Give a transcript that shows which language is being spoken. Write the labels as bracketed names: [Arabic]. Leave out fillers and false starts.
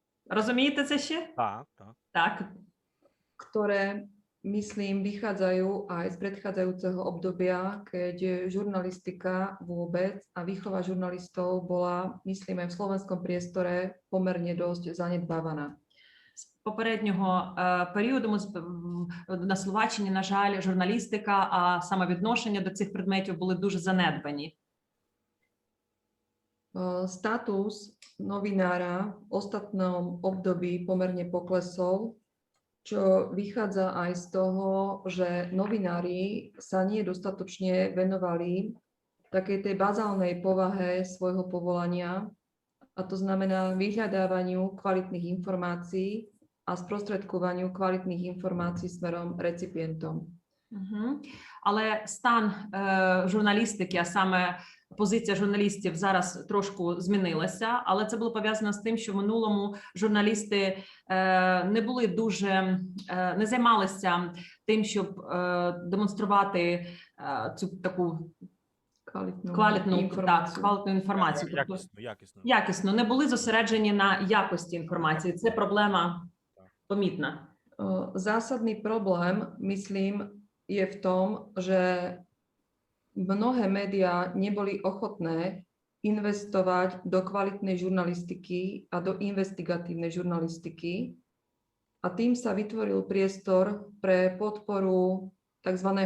[Ukrainian] Розумієте це ще? Так, так. Так. [Slovak] ktoré, myslím, vychádzajú aj z predchádzajúceho obdobia, keď žurnalistika vôbec a výchova žurnalistov bola, myslím, aj v slovenskom priestore pomerne dosť zanedbávaná. [Ukrainian] З попереднього періоду на Словаччині, на жаль, журналістика, а саме відношення до цих предметів були дуже занедбані. [Slovak] Status novinára v ostatnom období pomerne poklesol, čo vychádza aj z toho, že novinári sa nie dostatočne venovali takej tej bazálnej povahe svojho povolania, a to znamená vyhľadávaniu kvalitných informácií a sprostredkovaniu kvalitných informácií smerom recipientom. Угу. [Ukrainian] Але стан журналістики, а саме позиція журналістів зараз трошки змінилася, але це було пов'язано з тим, що в минулому журналісти не були дуже, не займалися тим, щоб демонструвати цю таку квалітну інформацію. Тобто, якісно, не були зосереджені на якості інформації. Це проблема помітна. [Slovak] Zásadný problém, myslím, je v tom, že mnohé médiá neboli ochotné investovať do kvalitnej žurnalistiky a do investigatívnej žurnalistiky, a tým sa vytvoril priestor pre podporu tzv.